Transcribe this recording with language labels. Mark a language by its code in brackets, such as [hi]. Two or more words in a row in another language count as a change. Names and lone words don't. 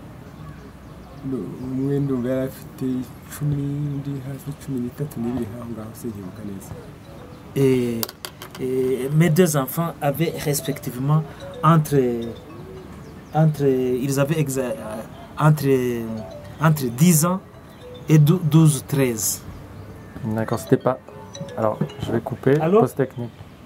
[rw] Umwe ndumva yari afite 10 ndi hafi 13 n'ibiri ngaho sinkibuka neza. [fr] Et mes deux enfants avaient respectivement ils avaient entre 10 ans et 12-13. D'accord, c'était pas... Alors, je vais couper, pause technique.